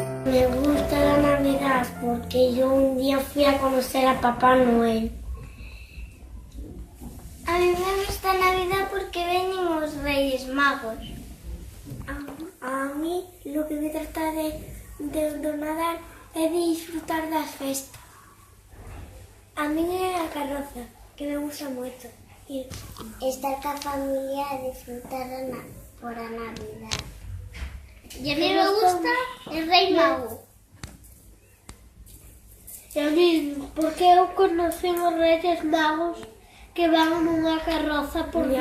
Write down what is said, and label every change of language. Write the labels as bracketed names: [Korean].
[Spanish] Me gusta la Navidad porque yo un día fui a conocer a Papá Noel. A mí me gusta Navidad porque vienen los Reyes Magos. A mí lo que me trata de Nadal es de disfrutar [Galician] das festas. A mí é a carroza, que me gusta moito. Estar ca familia e disfrutar por a Navidad. [Spanish] Y a mí me gusta el Rey Mago. [Galician] E a mí, porque eu [Spanish] conocí os Reyes Magos [Galician] que van nunha carroza por Vigo.